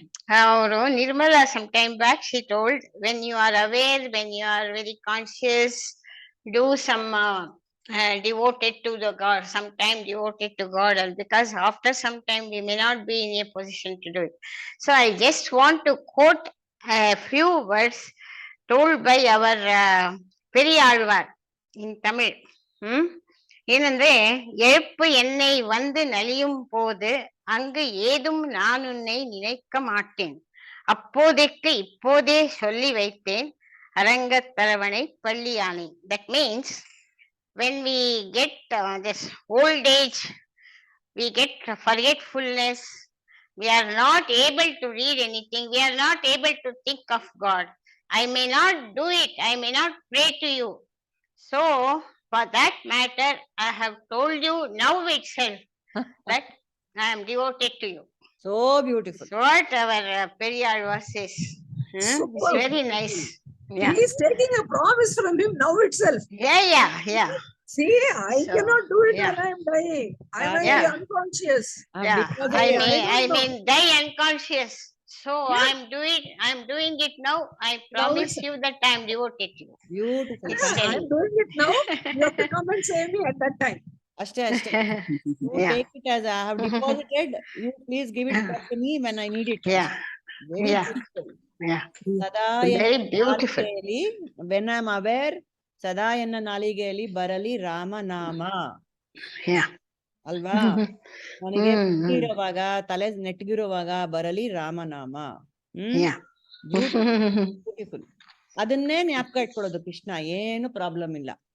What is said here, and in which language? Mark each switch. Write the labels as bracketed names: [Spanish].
[English] Nirmala, some time back, she told, when you are aware, when you are very conscious, do some devoted to the God, sometime devoted to God, and because after some time we may not be in a position to do it. So I just want to quote a few words told by our Periyalvar in Tamil. [Tamil] ஏனென்றே, எழுப்பு என்னை வந்து நலியும் போது அங்கு ஏதும் நான் உன்னை நினைக்க மாட்டேன், அப்போதைக்கு இப்போதே சொல்லி வைத்தேன் அரங்கத்தரவணை பள்ளியானேன். [English] That means when we get this old age, we get forgetfulness, we are not able to read anything, we are not able to think of God. I may not do it, I may not pray to you. So, for that matter, I have told you now itself that I am devoted to you. So beautiful. So what our Periyalvar says. It's very nice. Yeah. He is taking a promise from him now itself. Yeah. See, I cannot do it when I am dying. I may be unconscious. I may die unconscious. So I'm doing it now. I promise you that I am devoted to you. Beautiful. I am doing it now. You have to come and save me at that time. [Kannada] Ashte. [English] You take it as I have deposited. You please give it back to me when I need it. Very beautiful. Very beautiful. When I am aware, [Kannada] ಸದಾ ಎನ್ನ ನಾಲಿಗೆಯಲ್ಲಿ ಬರಲಿ ರಾಮನಾಮ. ಅಲ್ವಾ? ನನಗೆ ಇರುವಾಗ, ತಲೆ ನೆಟ್ಟಗಿರುವಾಗ ಬರಲಿ ರಾಮನಾಮ. ಬ್ಯೂಟಿಫುಲ್. ಅದನ್ನೇ ಜ್ಞಾಪಕ ಇಟ್ಕೊಳ್ಳೋದು ಕೃಷ್ಣ, ಏನು ಪ್ರಾಬ್ಲಮ್ ಇಲ್ಲ.